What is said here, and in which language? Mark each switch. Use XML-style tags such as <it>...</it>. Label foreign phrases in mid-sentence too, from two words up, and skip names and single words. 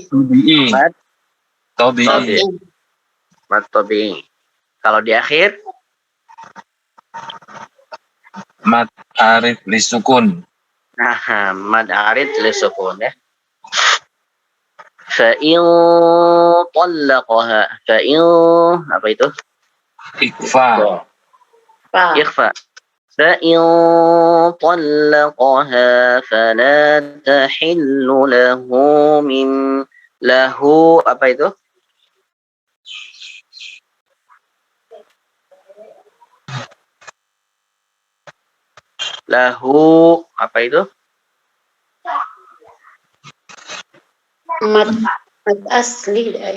<ar>Mad Tabi'i. مد طبيعي.</ar> <id>Kalau di akhir</id> <ar>مد عارض للسكون. مد عارض للسكون, ya. فإن طلقها</ar> <id>apa itu?</id> <ar>Ikfa. Pa. Ikhfa. فإن طلقها فلا تحل له</ar> <id>apa itu? Lahu apa itu? Mat asli.</id>